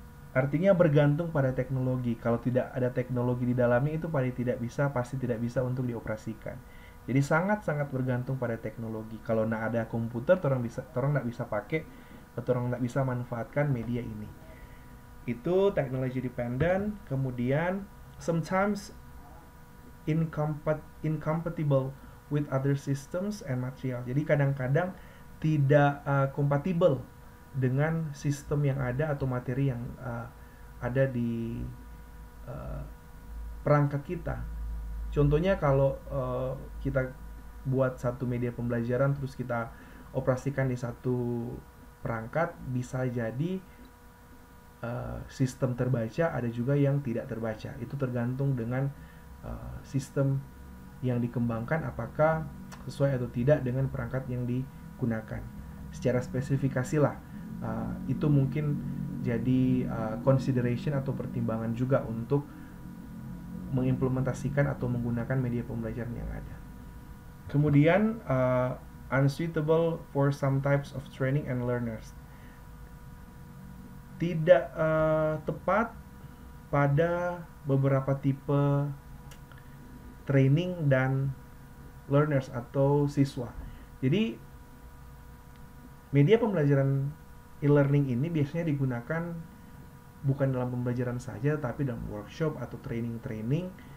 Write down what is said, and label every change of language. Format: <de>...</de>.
<id>Artinya bergantung pada teknologi. Kalau tidak ada teknologi di dalamnya itu pasti tidak bisa untuk dioperasikan. Jadi sangat-sangat bergantung pada teknologi. Kalau nggak ada komputer, orang nggak bisa pakai atau orang nggak bisa manfaatkan media ini. Itu</id> <en>technology dependent.</en> <id>Kemudian</id> <en>sometimes incompatible with other systems and material.</en> <id>Jadi kadang-kadang tidak kompatibel dengan sistem yang ada atau materi yang ada di perangkat kita. Contohnya kalau kita buat satu media pembelajaran terus kita operasikan di satu perangkat, bisa jadi sistem terbaca, ada juga yang tidak terbaca. Itu tergantung dengan sistem yang dikembangkan apakah sesuai atau tidak dengan perangkat yang digunakan. Secara spesifikasi lah, itu mungkin jadi consideration atau pertimbangan juga untuk mengimplementasikan atau menggunakan media pembelajaran yang ada. Kemudian</id> <en>unsuitable for some types of training and learners.</en> <id>Tidak tepat pada beberapa tipe training dan learners atau siswa. Jadi media pembelajaran e-learning ini biasanya digunakan bukan dalam pembelajaran saja, tapi dalam workshop atau training-training.</id>